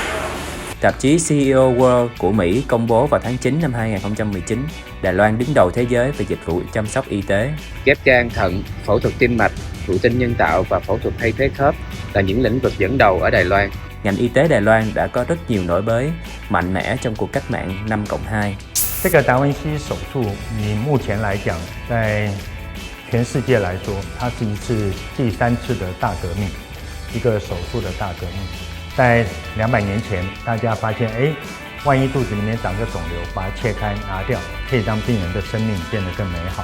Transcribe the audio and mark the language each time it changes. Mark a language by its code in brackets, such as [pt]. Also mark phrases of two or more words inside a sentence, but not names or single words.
[vi] Tạp chí CEO World của Mỹ công bố vào tháng 9 năm 2019, Đài Loan đứng đầu thế giới về dịch vụ chăm sóc y tế. Ghép gan, thận, phẫu thuật tim mạch, thụ tinh nhân tạo và phẫu thuật thay thế khớp là những lĩnh vực dẫn đầu ở Đài Loan. Ngành y tế Đài Loan đã có rất nhiều nổi bật, mạnh mẽ trong cuộc cách mạng 5+2. [zh] 这个达文西手术，以目前来讲，在全世界来说，它是一次第3次的大革命，一个手术的大革命。在200年前，大家发现，万一肚子里面长个肿瘤，把它切开拿掉，可以让病人的生命变得更美好。